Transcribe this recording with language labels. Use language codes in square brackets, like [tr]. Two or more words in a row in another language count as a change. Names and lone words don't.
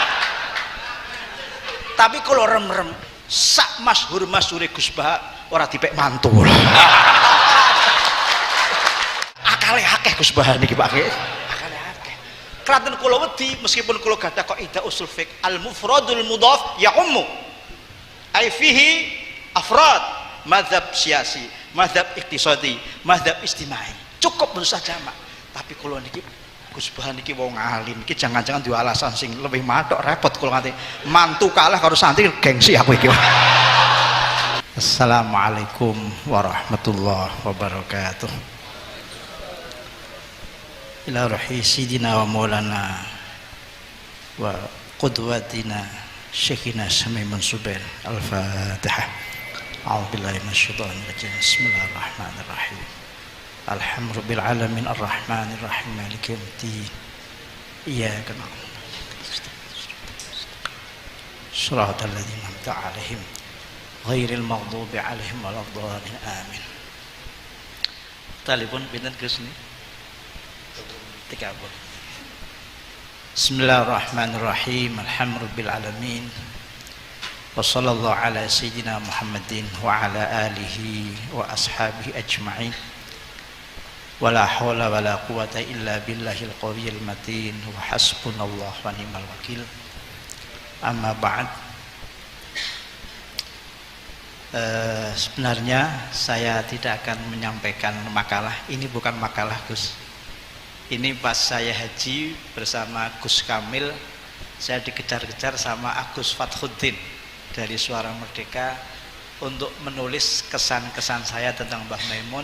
[jv] Tapi kula rem-rem sak masyhur-masyhure Gus Bah ora dipek mantul. Akale akeh Gus Bah niki Pak. Akale akeh. Kraten kula wedi meskipun kula gadah kaidah usul fiqh [ar] المفرد المضاف يعم. أي فيه أفراد مذهب سياسي مذهب اقتصادي, مذهب اجتماعي. [jv] Cukup usah jamak. Tapi kula niki Gus Bah niki wong alim, iki jangan-jangan duwe alasan sing lebih matok repot kula nganti mantu kalah karo santri gengsi aku iki. [ar] السلام عليكم ورحمة الله وبركاته. إلى روح سيدنا ومولانا وقدوتنا شيخنا ميمون زبير. الفاتحة. أعوذ بالله من الشيطان الرجيم بسم الله الرحمن الرحيم. الحمد لله العالمين الرحمن الرحيم مالك يوم الدين. إياك نعبد وإياك نستعين. صراط الذين أنعمت عليهم غير المغضوب عليهم ولا الضالين. Amin. [jv] Telepon pinten Gus niki? 30. [ar] بسم الله الرحمن الرحيم الحمد لله العالمين. وصلى الله على سيدنا محمد وعلى آله وأصحابه أجمعين. ولا حول ولا قوة إلا بالله القوي المتين وحسبنا الله ونعم الوكيل. أما بعد. [id] Sebenarnya saya tidak akan menyampaikan makalah. Ini bukan makalah Gus. Ini pas saya haji bersama Gus Kamil, saya dikejar-kejar sama Agus Fathuddin dari Suara Merdeka untuk menulis kesan-kesan saya tentang Mbah Maimun.